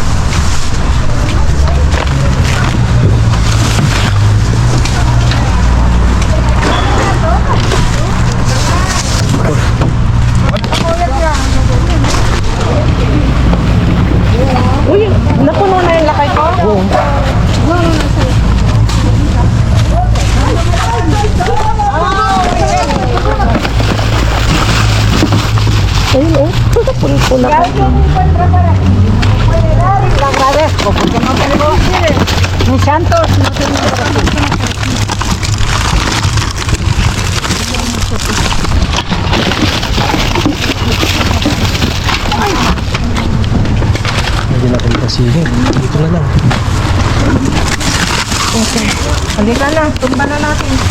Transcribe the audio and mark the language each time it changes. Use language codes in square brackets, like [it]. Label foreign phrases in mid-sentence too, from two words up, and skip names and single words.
[tl] Uy, napuno na yung lakay ko. Oo. Ayun oh. Punta ka. [es] Le agradezco porque no tenemos ni santos, no tenemos. [tl] Hindi natin pasihin. Dito na lang. Halika na, tumba na natin.